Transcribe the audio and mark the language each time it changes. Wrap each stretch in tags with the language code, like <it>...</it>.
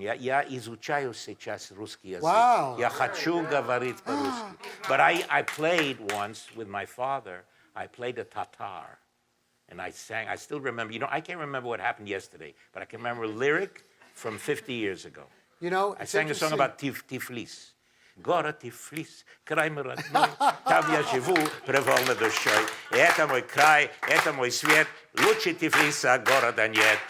<ru>Я изучаю сейчас русский язык.</ru> <en>Wow.</en> <ru>Я хочу говорить по-русски.</ru> <en>But I played once with my father. I played a Tatar. And I sang. I still remember. I can't remember what happened yesterday, but I can remember a lyric from 50 years ago. I sang a song about Tiflis.</en> <ru>Город Тифлис, край мой родной, там я живу, привольно душой. Это мой край, это мой свет, лучше Тифлиса города нет.</ru>